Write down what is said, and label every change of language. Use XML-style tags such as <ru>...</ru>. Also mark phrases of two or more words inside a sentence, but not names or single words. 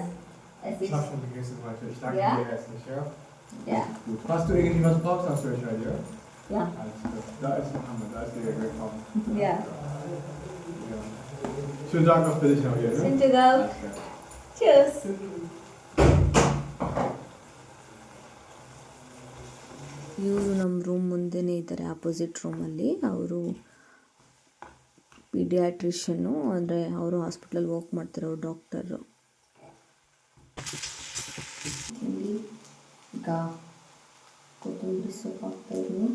<de>Ich habe schon gegessen heute. Ich danke Ja? dir erst nicht, ja? Ja. Gut. Falls du irgendwas brauchst, hast du Bescheid, ja? Ja. Alles klar. Da ist Mohammed, da ist der willkommen. Ja. Ja. Schönen Tag noch für dich noch hier, ne? Schönen Tag auch. Alles klar. Tschüss.</de> <kn>ಇವರು ನಮ್ಮ ರೂಮ್ ಮುಂದೆನೇ ಇದ್ದಾರೆ, ಆಪೋಸಿಟ್ ರೂಮಲ್ಲಿ. ಅವರು ಪೀಡಿಯಾಟ್ರಿಷನ್ನು, ಅಂದರೆ ಅವರು ಹಾಸ್ಪಿಟ್ಲಲ್ಲಿ ವರ್ಕ್ ಮಾಡ್ತಿರೋ ಡಾಕ್ಟರು. ಈಗ ಕೊತ್ತಂಬರಿ ಸೊಪ್ಪು ಹಾಕ್ತಾಯಿದ್ದೀನಿ.</kn>